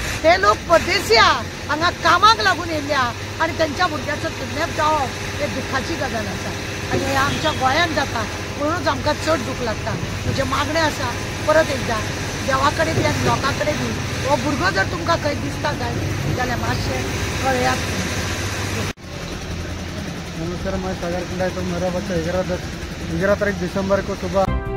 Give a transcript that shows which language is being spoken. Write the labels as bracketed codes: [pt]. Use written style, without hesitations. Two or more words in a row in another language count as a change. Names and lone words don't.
[kok] ते लोक परदेशी आहा हांगा कामाक लागून येयल्ले आहा आनी तेंच्या भुरग्याचो किडनॅप जावप हे दुखाची गजाल आसा आनी हे आमच्या गोंयांत जाता म्हणूनच आमकां चड दूख लागता. म्हजें मागणें आसा परत एकदां देवा कडेन बी आनी लोकां कडेन बी हो भुरगो जर तुमकां खंय दिसता जाल्यार मातशें कळयात. [hi] नमस्कार, मैं सागर कुंडा। तो मेरा बच्चा 11 तारीख दिसंबर को सुबह